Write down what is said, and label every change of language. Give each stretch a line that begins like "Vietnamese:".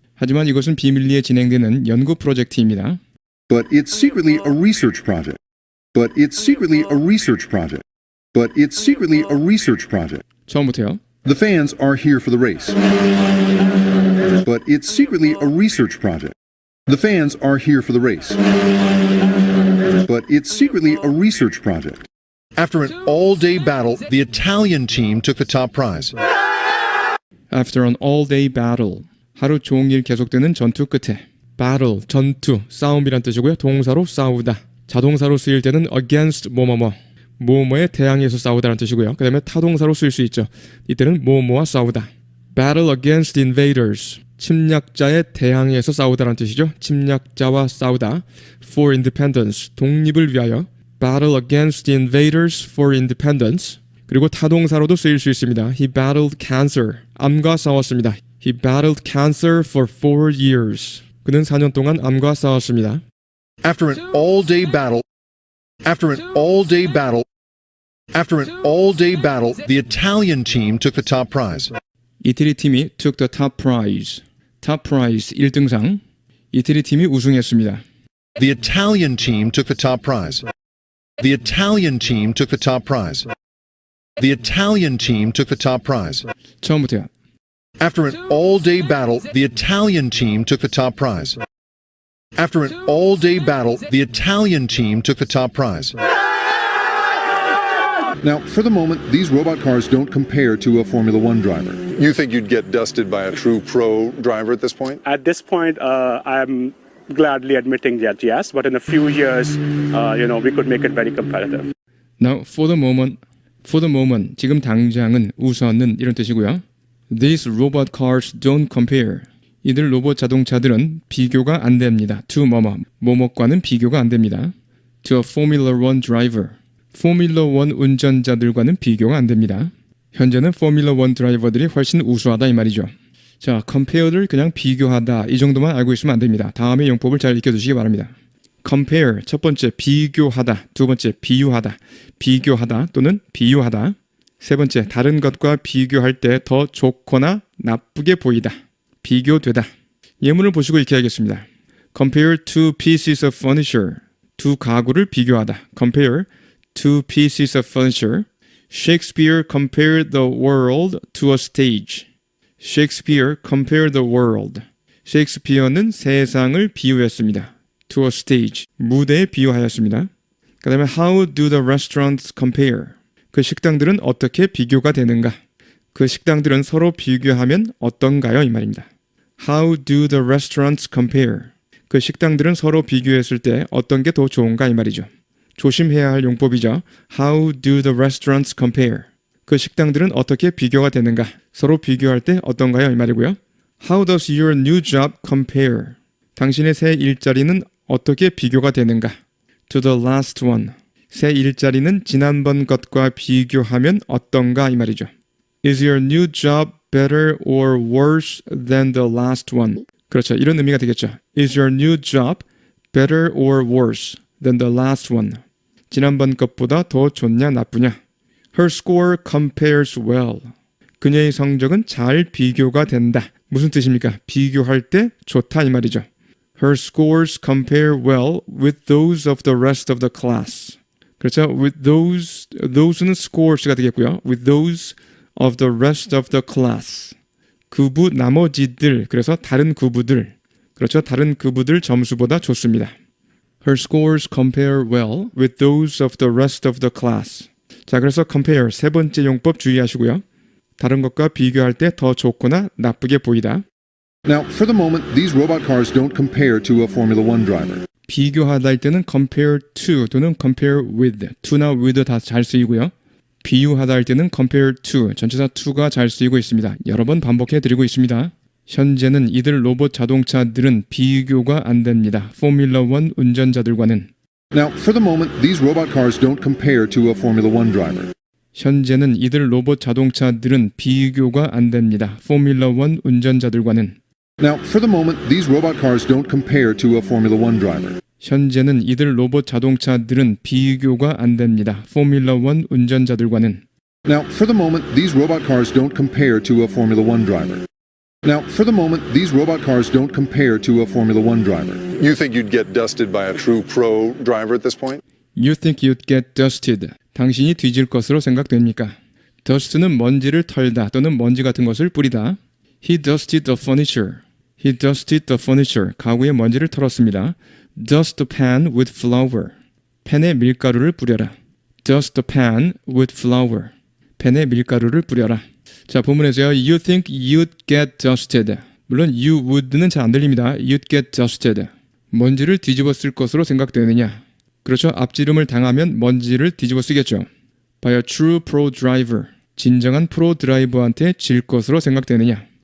Korean: 하지만 이것은 비밀리에 진행되는 연구 프로젝트입니다.
English: But it's secretly a research project. But it's secretly a research project. But it's secretly a research project.
Korean: 처음부터요.
English: The fans are here for the race. But it's secretly a research project. The fans are here for the race. But it's secretly a research project. After an all-day battle, the Italian team took the top prize. After an all-day battle,
Korean: 하루 종일 계속되는 전투 끝에 battle, 전투, 싸움이란 뜻이고요. 동사로 싸우다. 자동사로 쓰일 때는 against 뭐뭐뭐, 뭐뭐에 대항해서 싸우다라는 뜻이고요. 그 다음에 타동사로 쓰일 수 있죠. 이때는 뭐뭐와 싸우다.
English: battle against invaders,
Korean: 침략자에 대항해서 싸우다라는 뜻이죠. 침략자와 싸우다.
English: for independence,
Korean: 독립을 위하여.
English: battle against the invaders for independence.
Korean: 그리고 타동사로도 쓰일 수 있습니다.
English: He battled cancer.
Korean: 암과 싸웠습니다.
English: He battled cancer for 4 years.
Korean: 그는 4년 동안 암과 싸웠습니다.
English: After an all-day battle, after an all-day battle, after an all-day battle, the Italian team took the top prize.
Korean: 이태리 팀이
English: took the top prize. top prize 1등상.
Korean: 이태리 팀이 우승했습니다.
English: The Italian team took the top prize. The Italian team took the top prize. The Italian team took the top prize.
Korean: 처음부터요.
English: After an all-day battle, the Italian team took the top prize. After an all-day battle, the Italian team took the top prize. Now, for the moment, these robot cars don't compare to a Formula One driver. You think you'd get dusted by a true pro driver at this point? At this point, I'm gladly admitting that yes, but in a few years, we could make it very competitive. Now, for the moment,
Korean: 지금 당장은, 우선은 이런 뜻이고요.
English: These robot cars don't compare.
Korean: 이들 로봇 자동차들은 비교가 안 됩니다. to 뭐뭐과는 비교가 안 됩니다.
English: to a Formula One driver.
Korean: 포뮬러 1 운전자들과는 비교가 안 됩니다. 현재는 포뮬러 1 드라이버들이 훨씬 우수하다 이 말이죠. 자, compare를 그냥 비교하다 이 정도만 알고 있으면 안 됩니다. 다음의 용법을 잘 익혀두시기 바랍니다. compare, 첫 번째 비교하다, 두 번째 비교하다 또는 비유하다. 세 번째, 다른 것과 비교할 때 더 좋거나 나쁘게 보이다. 비교되다. 예문을 보시고 익혀야겠습니다.
English: Compare two pieces of furniture.
Korean: 두 가구를 비교하다.
English: Compare two pieces of furniture. Shakespeare compared the world to a stage. Shakespeare compared the world.
Korean: 셰익스피어는 세상을 비유했습니다.
English: To a stage.
Korean: 무대에 비유하였습니다. 그 다음에
English: How do the restaurants compare?
Korean: 그 식당들은 어떻게 비교가 되는가? 그 식당들은 서로 비교하면 어떤가요? 이 말입니다.
English: How do the restaurants compare?
Korean: 그 식당들은 서로 비교했을 때 어떤 게 더 좋은가? 이 말이죠. 조심해야 할 용법이죠.
English: How do the restaurants compare?
Korean: 그 식당들은 어떻게 비교가 되는가? 서로 비교할 때 어떤가요? 이 말이고요.
English: How does your new job compare?
Korean: 당신의 새 일자리는 어떻게 비교가 되는가?
English: To the last one.
Korean: 새 일자리는 지난번 것과 비교하면 어떤가? 이 말이죠.
English: Is your new job better or worse than the last one?
Korean: 그렇죠. 이런 의미가 되겠죠.
English: Is your new job better or worse than the last one?
Korean: 지난번 것보다 더 좋냐 나쁘냐?
English: Her score compares well.
Korean: 그녀의 성적은 잘 비교가 된다. 무슨 뜻입니까? 비교할 때 좋다 이 말이죠.
English: Her scores compare well with those of the rest of the class.
Korean: 그렇죠.
English: With those는 scores가 되겠고요. With those of the rest of the class.
Korean: 그부 나머지들, 그래서 다른 그부들. 그렇죠. 다른 그부들 점수보다 좋습니다.
English: Her scores compare well with those of the rest of the class.
Korean: 자, 그래서 compare 세 번째 용법 주의하시고요. 다른 것과 비교할 때 더 좋거나 나쁘게 보이다.
English: Now, for the moment, these robot cars don't compare to a Formula One driver.
Korean: 비교하다 할 때는 compare to 또는 compare with, to나 with 다 잘 쓰이고요. 비유하다 할 때는 compare to, 전치사 to가 잘 쓰이고 있습니다. 여러 번 반복해 드리고 있습니다. 현재는 이들 로봇 자동차들은 비교가 안 됩니다. 포뮬러 1 운전자들과는.
English: Now, for the moment, these robot cars don't compare to a Formula One driver.
Korean: 현재는 이들 로봇 자동차들은 비교가 안 됩니다. 포뮬러 1 운전자들과는.
English: Now, for the moment, these robot cars don't compare to a Formula One driver.
Korean: 현재는 이들 로봇 자동차들은 비교가 안 됩니다. 포뮬러 1 운전자들과는.
English: Now, for the moment, these robot cars don't compare to a Formula One driver. Now, for the moment, these robot cars don't compare to a Formula One driver. You think you'd get dusted by a true pro driver at this point? You think you'd get dusted.
Korean: 당신이 뒤질 것으로 생각됩니까? dust는 먼지를 털다 또는 먼지 같은 것을 뿌리다.
English: He dusted the furniture. He dusted the furniture.
Korean: 가구에 먼지를 털었습니다.
English: Dust the pan with flour.
Korean: 팬에 밀가루를 뿌려라.
English: Dust the pan with flour.
Korean: 팬에 밀가루를 뿌려라. 자, 본문에서요.
English: You think you'd get dusted.
Korean: 물론 you would는 잘 안 들립니다.
English: You'd get dusted.
Korean: 먼지를 뒤집어 쓸 것으로 생각되느냐. 그렇죠. 앞지름을 당하면 먼지를 뒤집어 쓰겠죠.
English: By a true pro driver.
Korean: 진정한 프로 드라이버한테 질 것으로 생각되느냐.